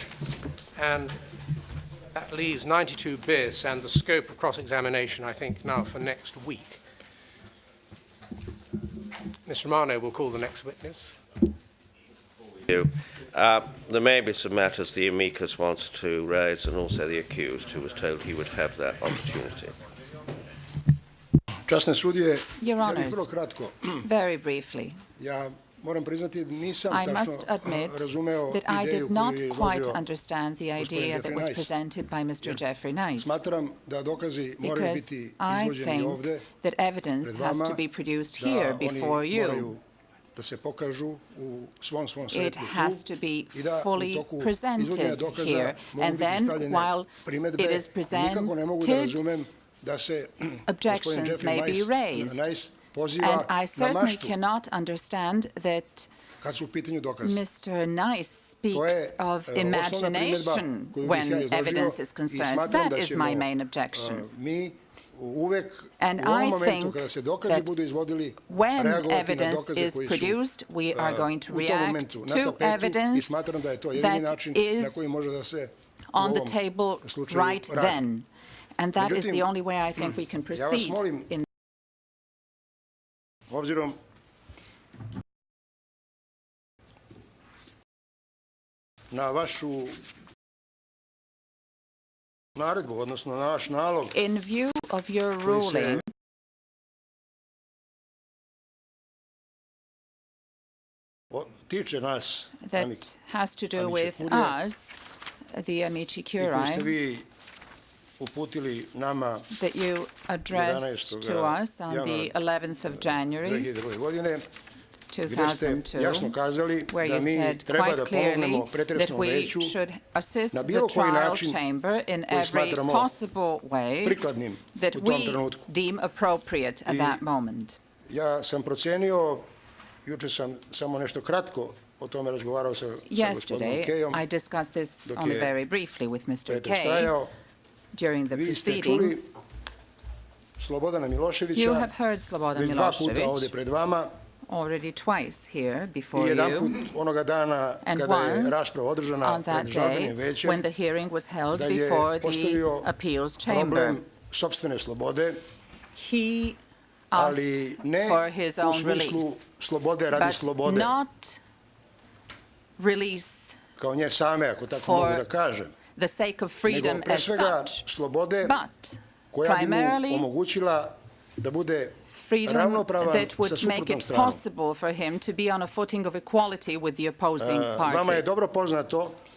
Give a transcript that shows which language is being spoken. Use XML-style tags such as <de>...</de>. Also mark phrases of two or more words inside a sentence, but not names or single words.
<en>And that leaves 92 bis and the scope of cross-examination, I think, now for next week. Ms. Romano will call the next witness. There may be some matters the amicus wants to raise, and also the accused, who was told he would have that opportunity.</en> <sr>Časne sudije,</sr> <en>Your</en> <sr>ja bih</sr> <en>Honours,</en> <sr>vrlo kratko.</sr> <en>very briefly,</en> <sr>Ja moram priznati nisam</sr> <en>I must</en> <sr>tačno</sr> <en>admit</en> <sr>razumeo</sr> <en>that I</en> <sr>ideju</sr> <en>did not</en> <sr>koju je</sr> <en>quite</en> <sr>izložio</sr> <en>understand the idea that was Nice. presented by Mr. Jeffrey Nice,</en> <sr>Smatram da dokazi moraju</sr> <en>because</en> <sr>biti</sr> <en>I</en> <sr>izvođeni</sr> <en>think</en> <sr>ovde</sr> <en>that evidence</en> <sr>pred</sr> <en>has</en> <sr>vama,</sr> <en>to be produced</en> <sr>da</sr> <en>here</en> <sr>oni</sr> <en>before you.</en> <sr>moraju da se pokažu u svom</sr> <en>It</en> <sr>svetlu</sr> <en>has to</en> <sr>tu</sr> <en>be</en> <sr>i da u</sr> <en>fully</en> <sr>toku izvođenja</sr> <en>presented</en> <sr>dokaza</sr> <en>here,</en> <sr>mogu</sr> <en>and</en> <sr>biti</sr> <en>then</en> <sr>stavljene</sr> <en>while</en> <sr>primedbe.</sr> <en>it is</en> <sr>Nikako ne mogu da</sr> <en>presented,</en> <sr>razumem da se gospodin</sr> <en>objections Jeffrey may be</en> <sr>Nice poziva</sr> <en>And I</en> <sr>na</sr> <en>certainly</en> <sr>maštu</sr> <en>cannot understand that</en> <sr>kad su u pitanju dokazi.</sr> <en>Mr. Nice</en> <sr>To je</sr> <en>speaks of</en> <sr>osnovna primedba</sr> <en>imagination</en> <sr>koju bih ja</sr> <en>when</en> <sr>izložio</sr> <en>evidence is</en> <sr>i</sr> <en>concerned.</en> <sr>smatram</sr> <en>That</en> <sr>da</sr> <en>is</en> <sr>ćemo</sr> <en>my main objection.</en> <sr>mi uvek</sr> <en>And</en> <sr>u ovom</sr> <en>I</en> <sr>momentu</sr> <en>think</en> <sr>kada se dokazi</sr> <en>that</en> <sr>budu izvodili</sr> <en>when</en> <sr>reagovati na</sr> <en>evidence</en> <sr>dokaze</sr> <en>is</en> <sr>koji su</sr> <en>produced, we are going to</en> <sr>u tom</sr> <en>react</en> <sr>momentu na</sr> <en>to</en> <sr>tapetu i</sr> <en>evidence</en> <sr>smatram da je to jedini</sr> <en>that</en> <sr>način na</sr> <en>is</en> <sr>koji može da se u</sr> <en>on the</en> <sr>ovom</sr> <en>table</en> <sr>slučaju</sr> <en>right</en> <sr>radi.</sr> <en>then. And that is</en> <sr>Međutim,</sr> <en>the only way I think we can</en> <sr>Ja vas</sr> <en>proceed</en> <sr>molim,</sr> <en>in</en> <sr>obzirom na vašu naredbu, odnosno na vaš nalog,</sr> <en>In view of your</en> <sr>koji se</sr> <en>ruling,</en> <sr>tiče nas,</sr> <en>that has to do</en> <sr>Amici</sr> <en>with</en> <sr>Curie,</sr> <en>us, the Amici</en> <sr>i koji ste</sr> <en>Curiae,</en> <sr>vi uputili nama</sr> <en>that you addressed to us on the 11th of January 2002.</en> <sr>godine, gde ste</sr> <en>2002,</en> <sr>jasno kazali</sr> <en>where</en> <sr>da</sr> <en>you</en> <sr>mi</sr> <en>said</en> <sr>treba</sr> <en>quite</en> <sr>da</sr> <en>clearly</en> <sr>pomognemo</sr> <en>that</en> <sr>pretresnom</sr> <en>we</en> <sr>veću</sr> <en>should assist</en> <sr>na</sr> <en>the</en> <sr>bilo koji</sr> <en>trial</en> <sr>način</sr> <en>chamber in</en> <sr>koji</sr> <en>every</en> <sr>smatramo</sr> <en>possible way</en> <sr>prikladnim</sr> <en>that</en> <sr>u tom</sr> <en>we</en> <sr>trenutku.</sr> <en>deem appropriate at I that moment.</en> <sr>Ja sam procenio, juče sam samo nešto kratko o tome razgovarao sa gospodinom</sr> <en>Yesterday,</en> <sr>Kejom,</sr> <en>I discussed this</en> <sr>dok</sr> <en>only</en> <sr>je</sr> <en>very briefly with Mr.</en> <sr>pretres</sr> <en>Kay</en> <sr>trajao.</sr> <en>during the</en> <sr>Vi ste čuli</sr> <en>proceedings.</en> <sr>Slobodana Miloševića</sr> <en>You have heard Slobodan</en> <sr>već 2 puta ovde Milošević pred vama</sr> <en>already twice here</en> <sr>i</sr> <en>before</en> <sr>jedanput</sr> <en>you,</en> <sr>onoga dana</sr> <en>and</en> <sr>kada je</sr> <en>once</en> <sr>rasprava održana</sr> <en>on that</en> <sr>pred</sr> <en>day</en> <sr>žalbenim većem,</sr> <en>when the hearing was held</en> <sr>da je</sr> <en>before the</en> <sr>postavio</sr> <en>appeals chamber.</en> <sr>problem sopstvene slobode,</sr> <en>He asked</en> <sr>ali ne</sr> <en>for his</en> <sr>u</sr> <en>own</en> <sr>smislu</sr> <en>release,</en> <sr>slobode radi</sr> <en>but</en> <sr>slobode,</sr> <en>not release</en> <sr>kao nje same, ako tako</sr> <en>for</en> <sr>mogu da kažem,</sr> <en>the sake of</en> <sr>nego</sr> <en>freedom</en> <sr>pre</sr> <en>as</en> <sr>svega</sr> <en>such,</en> <sr>slobode</sr> <en>but</en> <sr>koja bi mu</sr> <en>primarily</en> <sr>omogućila da bude</sr> <en>freedom</en> <sr>ravnopravan</sr> <en>that</en> <sr>sa</sr> <en>would make</en> <sr>suprotnom</sr> <en>it</en> <sr>stranom.</sr> <en>possible for him to be on a footing of equality with the opposing</en> <sr>Vama je</sr> <en>party.</en> <sr>dobro poznato</sr>